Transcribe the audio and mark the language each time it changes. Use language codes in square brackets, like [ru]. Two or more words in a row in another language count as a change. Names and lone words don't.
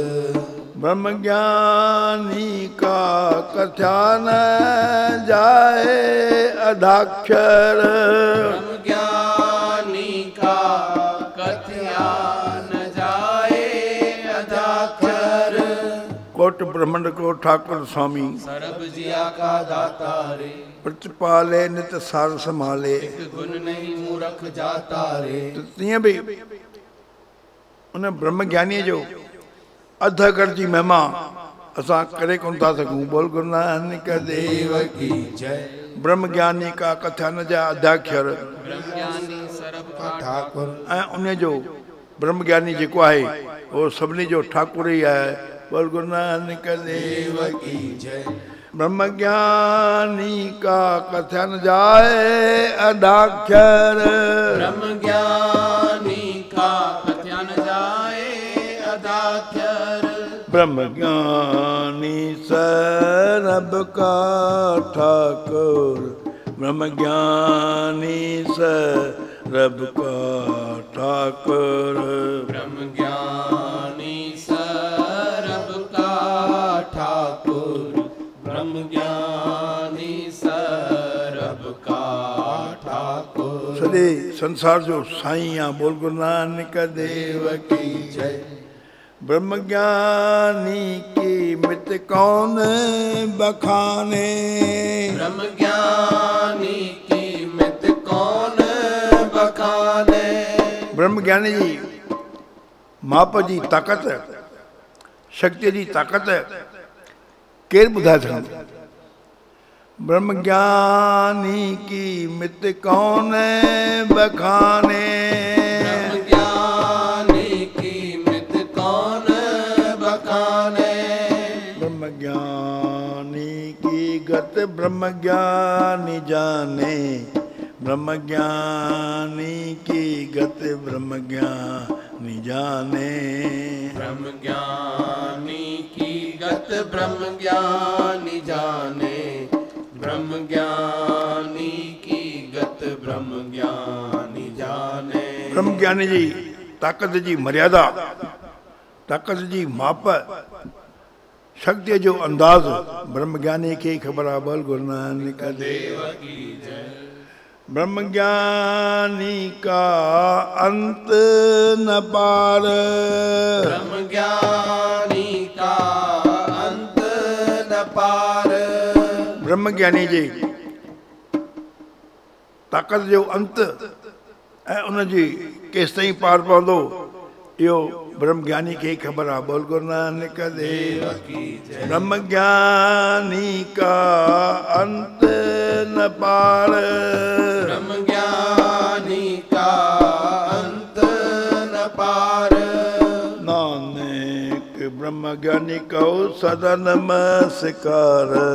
[hi] ब्रह्मज्ञानी का कथ्या न जाए अधाक्षर ब्रह्मज्ञानी का कथ्या न जाए अधाक्षर। कोट ब्रह्मंड को ठाकुर स्वामी सरब जिया का दाता रे प्रतिपाले नित सार संभाले एक गुण नहीं मूर्ख जाता रे। [sd] तो तीअं भी उन ब्रह्मज्ञानी जो अध अगर जी महिमा असां करे कोन था सघूं। [hi] बोल गुरु नानक देव की जय। ब्रह्मज्ञानी का कथा न जा अध्याक्षर ब्रह्मज्ञानी सरब का ठाकुर [sd] ऐं उन जो ब्रह्मज्ञानी जेको आहे उहो सभिनी जो ठाकुर ई आहे। [hi] बोल गुरु नानक देव की जय। ब्रह्मज्ञानी का कथन जाए अधाक्षर ब्रह्मज्ञानी का कथन जाए अधाक्षर। ब्रह्मज्ञानी सरब का ठाकुर ब्रह्मज्ञानी सरब का ठाकुर ब्रह्मज्ञानी सरब का ठाकुर ब्रह्मज्ञानी सरब का ठाकुर। [sd] सॼे संसार जो साईं आहे। [hi] बोल गुरु नानक देव की जय। ब्रह्मज्ञानी की मित कौन बखाने ब्रह्मज्ञानी की मित कौन बखाने। [sd] ब्रह्मज्ञानी जी माप जी ताक़त शक्ति जी ताक़त केरु ॿुधाए सघंदो। [hi] ब्रह्म ज्ञानी की मित कौन बखाने। ब्रह्म ज्ञानी की मित कौन बखाने। ब्रह्म ज्ञानी की गत ब्रह्म ज्ञानी जाने। ब्रह्म ज्ञानी की गत ब्रह्म ज्ञानी जाने। ब्रह्म ज्ञानी की गत ब्रह्म ज्ञानी जाने। ब्रह्म ज्ञानी की गत ब्रह्म ज्ञानी जाने। [sd] ब्रह्म ज्ञानी जी ताक़त जी मर्यादा, ताक़त जी माप, शक्ति जो अंदाज़ ब्रह्म ज्ञानी खे ख़बर आहे। [hi] बोल गुरु नानक देव की जय। ब्रह्म ज्ञानी का अंत न पार। ब्रह्म ज्ञानी का अंत न पार। [sd] ब्रह्म ज्ञानी जी ताक़त जो अंत ऐं उन जी केसि ताईं पार पवंदो इहो ब्रह्म ज्ञानी खे ख़बर आहे। [hi] बोल गुरु नानक देव की जय। ब्रह्म ज्ञानी का अंत न पार। ब्रह्म ज्ञानी का अंत न पार। नानक ब्रह्म ज्ञानी को सदा नमस्कार।